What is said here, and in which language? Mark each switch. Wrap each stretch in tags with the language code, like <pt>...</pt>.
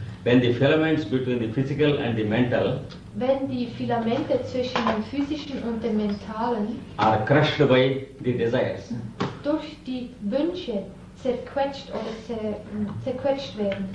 <en>when the filaments between the physical and the mental</en> <de>Wenn die Filamente zwischen dem physischen und dem mentalen</de> <en>are crushed by the desires.</en> <de>durch die Wünsche zerquetscht oder zerquetscht werden,</de>